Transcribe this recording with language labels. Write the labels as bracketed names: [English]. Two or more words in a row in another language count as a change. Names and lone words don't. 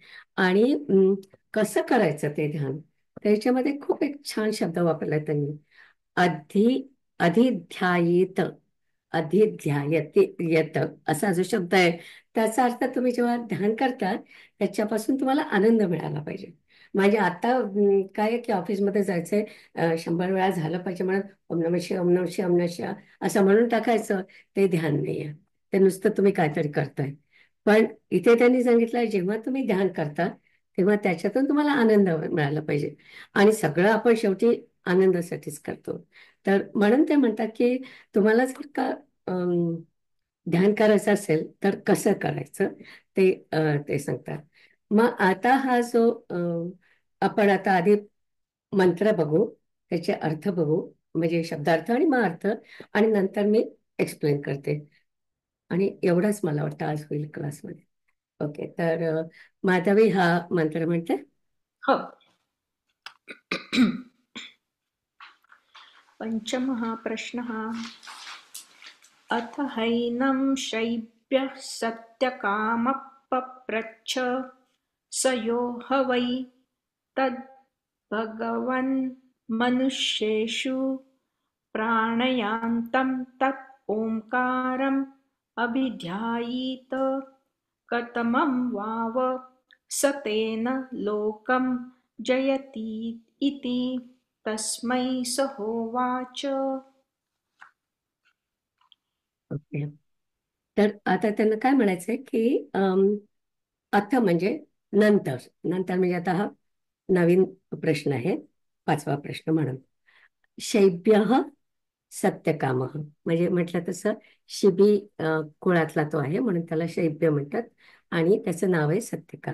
[Marathi] आणि कसं करायचं ते ध्यान, त्याच्यामध्ये खूप एक छान शब्द वापरलाय त्यांनी, [Sanskrit] अधि अधिध्यायित, अधिध्यायते येत [Marathi] असा जो शब्द आहे, त्याचा अर्थ तुम्ही जेव्हा ध्यान करता त्याच्यापासून तुम्हाला आनंद मिळाला पाहिजे. म्हणजे आता काय आहे की ऑफिसमध्ये जायचंय, 100 वेळा झालं पाहिजे म्हणून [Sanskrit] ओम नमः शिवाय, ओम नमः शिवाय, ओम नमः शिवाय [Marathi] असं म्हणून टाकायचं, ते ध्यान नाहीये. ते नुसतं तुम्ही काहीतरी करताय. पण इथे त्यांनी सांगितलं जेव्हा तुम्ही ध्यान करता तेव्हा त्याच्यातून तुम्हाला आनंद मिळाला पाहिजे. आणि सगळं आपण शेवटी आनंदासाठीच करतो. तर म्हणून ते म्हणतात की तुम्हाला जर का ध्यान करायचं असेल तर कसं करायचं ते सांगतात. मग आता हा जो आपण आता आधी मंत्र बघू, त्याचे अर्थ बघू, म्हणजे शब्दार्थ आणि मग अर्थ, आणि नंतर मी एक्सप्लेन करते. आणि एवढंच मला वाटतं आज होईल क्लासमध्ये. ओके, तर माधवी हा मंत्र म्हणते. हो. [Sanskrit] पंचमः प्रश्नः. अथ हैनं शैब्यः सत्यकामः पप्रच्छ स यो ह वै तद्भगवन् मनुष्येषु प्राणयान्तं तत् ओङ्कारम् अभिध्यायीत कतमं वाव स तेन लोकं जयति इति तस्मै स होवाच. [Marathi] ओके, तर आता त्यांना काय म्हणायचंय की अथ म्हणजे नंतर, नंतर म्हणजे आता हा नवीन प्रश्न आहे, 5वा प्रश्न म्हणून. शैब्य सत्यकाम, म्हणजे म्हटलं तसं शिबी कुळातला तो आहे म्हणून त्याला शैब्य म्हणतात, आणि त्याचं नाव आहे सत्यकाम.